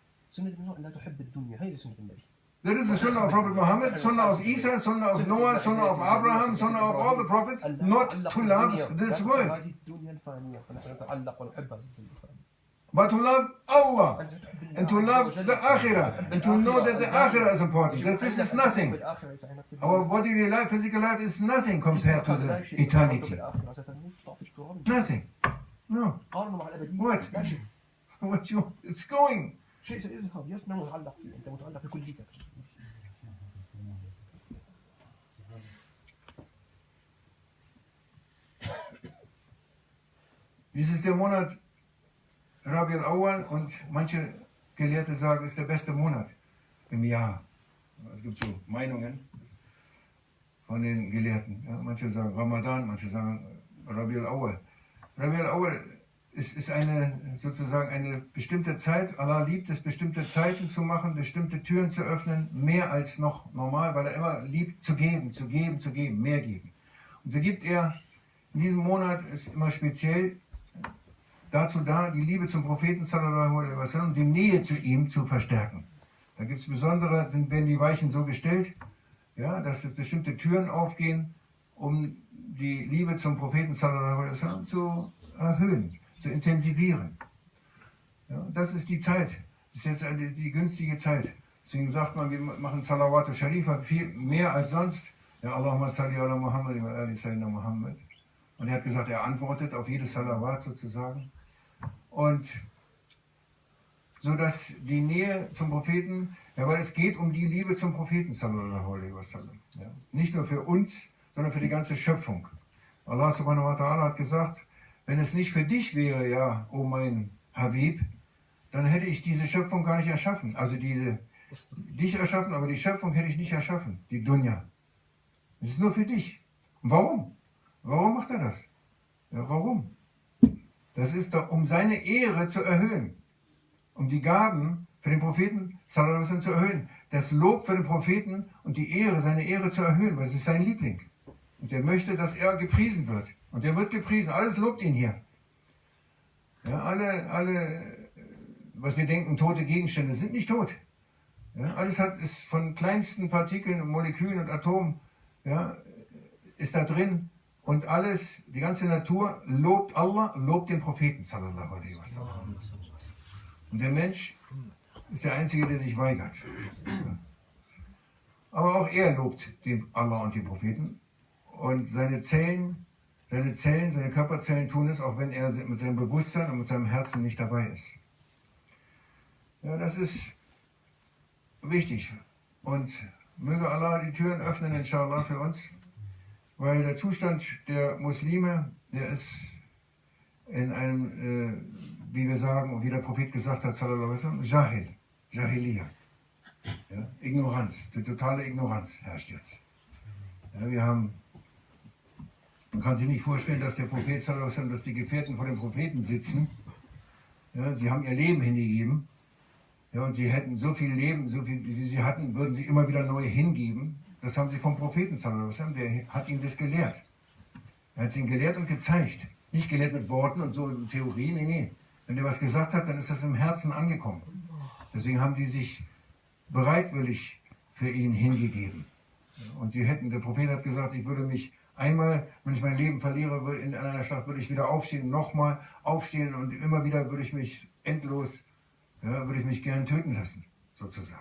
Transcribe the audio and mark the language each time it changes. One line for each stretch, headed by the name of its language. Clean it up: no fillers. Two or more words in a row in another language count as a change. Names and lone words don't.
English: That is the Sunnah of Prophet Muhammad, Sunnah of Isa, Sunnah of Noah, Sunnah of Abraham, Sunnah of all the prophets, not to love this world, but to love Allah, and to love the Akhirah, and to know that the Akhirah is important, that this is nothing. Our bodily life, physical life is nothing compared to the eternity. Nothing. No. What? It's going.
German: Dies ist der Monat Rabi al-Awwal und manche Gelehrte sagen, es ist der beste Monat im Jahr. Es gibt so Meinungen von den Gelehrten. Ja, manche sagen Ramadan, manche sagen Rabi al-Awwal. Rabi al-Awwal ist sozusagen eine bestimmte Zeit. Allah liebt es, bestimmte Zeiten zu machen, bestimmte Türen zu öffnen, mehr als noch normal, weil er immer liebt zu geben, mehr geben. Und so gibt er, in diesem Monat ist immer speziell dazu da, die Liebe zum Propheten
Arabic: sallallahu alaihi wasallam,
German: die Nähe zu ihm zu verstärken. Da gibt es besondere, werden die Weichen so gestellt, ja, dass bestimmte Türen aufgehen, um die Liebe zum Propheten
Arabic: sallallahu alaihi wasallam
German: zu erhöhen, zu intensivieren. Ja, das ist die Zeit, das ist jetzt die günstige Zeit. Deswegen sagt man, wir machen
Arabic: Salawat Sharifa
German: viel mehr als sonst. Ja,
Arabic: Allahumma salli ala Muhammad wa ali Sayyidina Muhammad.
German: Und er hat gesagt, er antwortet auf jedes Salawat sozusagen. Und so dass die Nähe zum Propheten, ja, weil es geht um die Liebe zum Propheten
Arabic: sallallahu alaihi wasallam.
German: Ja. Nicht nur für uns, sondern für die ganze Schöpfung. Allah
Arabic: subhanahu wa ta'ala
German: hat gesagt, wenn es nicht für dich wäre, ja, o mein Habib, dann hätte ich diese Schöpfung gar nicht erschaffen. Also dich erschaffen, aber die Schöpfung hätte ich nicht erschaffen, die Dunya. Es ist nur für dich. Und warum? Warum macht er das? Ja, warum? Das ist doch, um seine Ehre zu erhöhen. Um die Gaben für den Propheten
Arabic: sallallahu alaihi wasallam
German: zu erhöhen. Das Lob für den Propheten und die Ehre, seine Ehre zu erhöhen, weil es ist sein Liebling. Und er möchte, dass er gepriesen wird. Und er wird gepriesen. Alles lobt ihn hier. Ja, alle, was wir denken, tote Gegenstände sind nicht tot. Ja, alles ist von kleinsten Partikeln, Molekülen und Atomen, ja, ist da drin. Und alles, die ganze Natur lobt Allah, lobt den Propheten
Arabic: sallallahu alaihi wasallam.
German: Und der Mensch ist der Einzige, der sich weigert. Ja. Aber auch er lobt den Allah und den Propheten. Und seine Körperzellen tun es, auch wenn er mit seinem Bewusstsein und mit seinem Herzen nicht dabei ist. Ja, das ist wichtig. Und möge Allah die Türen öffnen, inshallah, für uns. Weil der Zustand der Muslime, der ist in einem, wie wir sagen und wie der Prophet gesagt hat,
Arabic: sallallahu alaihi wasallam, Jahiliya.
German: Ja, Ignoranz, die totale Ignoranz herrscht jetzt. Ja, man kann sich nicht vorstellen, dass der Prophet
Arabic: sallallahu alaihi wasallam,
German: dass die Gefährten vor dem Propheten sitzen. Ja, sie haben ihr Leben hingegeben. Ja, und sie hätten so viel Leben, so viel wie sie hatten, würden sie immer wieder neu hingeben. Das haben sie vom Propheten
Arabic: sallallahu alaihi wasallam,
German: der hat ihnen das gelehrt. Er hat es ihnen gelehrt und gezeigt. Nicht gelehrt mit Worten und so in Theorie, nee. Wenn er was gesagt hat, dann ist das im Herzen angekommen. Deswegen haben die sich bereitwillig für ihn hingegeben. Und der Prophet hat gesagt, ich würde mich einmal, wenn ich mein Leben verliere in einer Stadt, würde ich wieder aufstehen, nochmal aufstehen und immer wieder würde ich mich endlos, ja, würde ich mich gern töten lassen, sozusagen.